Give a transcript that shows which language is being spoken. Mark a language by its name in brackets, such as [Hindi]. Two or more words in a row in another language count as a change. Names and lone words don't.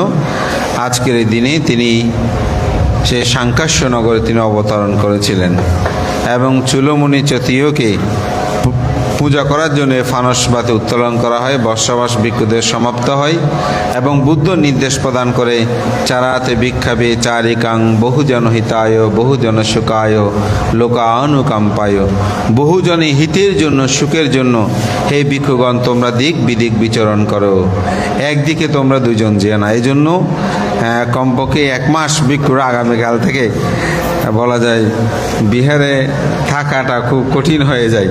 [Bangla] আজকের এই দিনে তিনি সে সাংকাস্য নগরে তিনি অবতরণ করেছিলেন এবং চুলমুনি চতীয়কে পূজা করার জন্য ফানসবাতি উত্তোলন করা হয়। বর্ষাবাস ভিক্ষুদের সমাপ্ত হয় এবং বুদ্ধ নির্দেশ প্রদান করে, [Pali] চারাতে ভিক্ষাবে চারিকাং বহুজন হিতায় বহুজন সুখায় লোকানুকম্পায়। [Bangla] বহুজনে হিতের জন্য, সুখের জন্য হে ভিক্ষুগণ তোমরা দিক বিদিক বিচরণ করো, একদিকে তোমরা 2 জন যেও না। এই জন্য কমপক্ষে 1 মাস ভিক্ষুরা আগামীকাল থেকে বলা যায় বিহারে থাকাটা খুব কঠিন হয়ে যায়।